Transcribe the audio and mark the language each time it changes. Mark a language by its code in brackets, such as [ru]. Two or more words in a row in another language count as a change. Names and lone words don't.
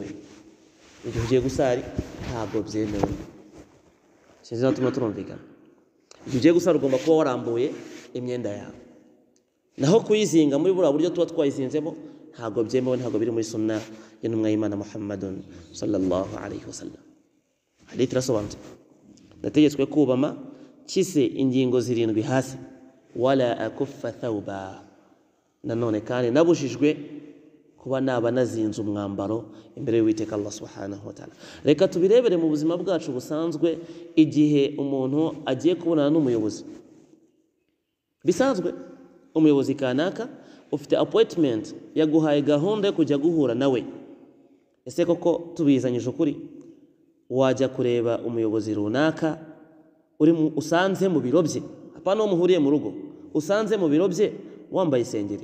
[rw] Igihe ugiye gusari ntabwo byemewe. Sinzi natuma turumvikana. Igihe ugiye gusari ugomba kuba warambuye imyenda yawe, naho kuyizinga muri buriya buryo tuba twayizinzemo ntabwo byemewe, ntabwo biri muri sunna y'intumwa y'Imana Muhammadun [ar] صلى الله عليه وسلم. [rw] Hadith irasobanutse. ndategetswe kubama kise ingingo zirindwi hasi [ar] ولا أكف ثوبا [rw] nanone kandi nabujijwe kuba naba nazinze umwambaro imbere y'Uwiteka Allah [ar] سبحانه وتعالى. [rw] Reka tubirebere mu buzima bwacu busanzwe igihe umuntu agiye kubonana n'umuyobozi bisanzwe. Umuyobozi kanaka ufite appointment yaguhaye gahunda yo kujya guhura nawe, ese koko tubizanyije ukuri wajya kureba umuyobozi runaka usanze mu biro bye, apana uwo muhuriye mu rugo, usanze mu biro bye wambaye isengeri?